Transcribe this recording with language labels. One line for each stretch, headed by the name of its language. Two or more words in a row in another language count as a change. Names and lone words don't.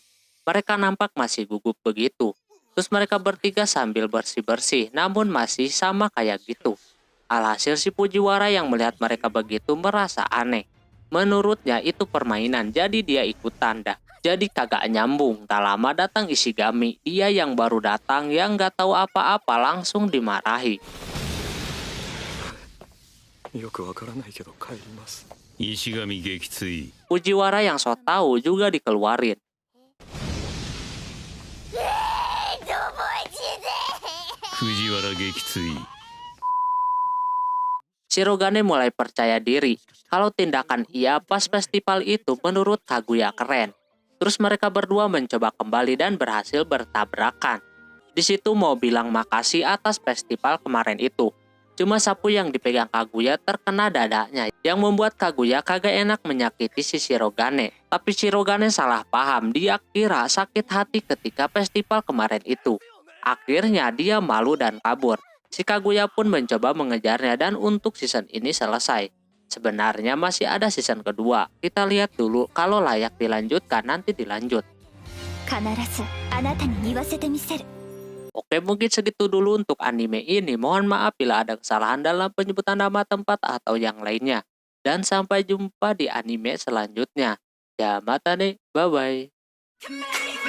Indonesian: Mereka nampak masih gugup begitu. Terus mereka bertiga sambil bersih-bersih, namun masih sama kayak gitu. Alhasil si Fujiwara yang melihat mereka begitu merasa aneh. Menurutnya itu permainan, jadi dia ikutan dah. Jadi kagak nyambung, tak lama datang Ishigami. Dia yang baru datang, yang gak tahu apa-apa langsung dimarahi.
Japanese: よくわからないけど帰ります。石神撃墜
Indonesian: Fujiwara yang so tahu juga dikeluarin.
Japanese: Fujiwara 撃墜
Indonesian: Shirogane mulai percaya diri kalau tindakan ia pas festival itu menurut Kaguya keren. Terus mereka berdua mencoba kembali dan berhasil bertabrakan. Di situ mau bilang makasih atas festival kemarin itu. Cuma sapu yang dipegang Kaguya terkena dadanya yang membuat Kaguya kagak enak menyakiti si Shirogane. Tapi Shirogane salah paham, dia kira sakit hati ketika festival kemarin itu. Akhirnya dia malu dan kabur. Si Kaguya pun mencoba mengejarnya dan untuk season ini selesai. Sebenarnya masih ada season kedua. Kita lihat dulu, kalau layak dilanjutkan nanti dilanjut.
Japanese: 必ずあなたに言わせてみせる。
Indonesian: Oke, mungkin segitu dulu untuk anime ini. Mohon maaf bila ada kesalahan dalam penyebutan nama tempat atau yang lainnya. Dan sampai jumpa di anime selanjutnya. Ya, mata nih. Bye-bye.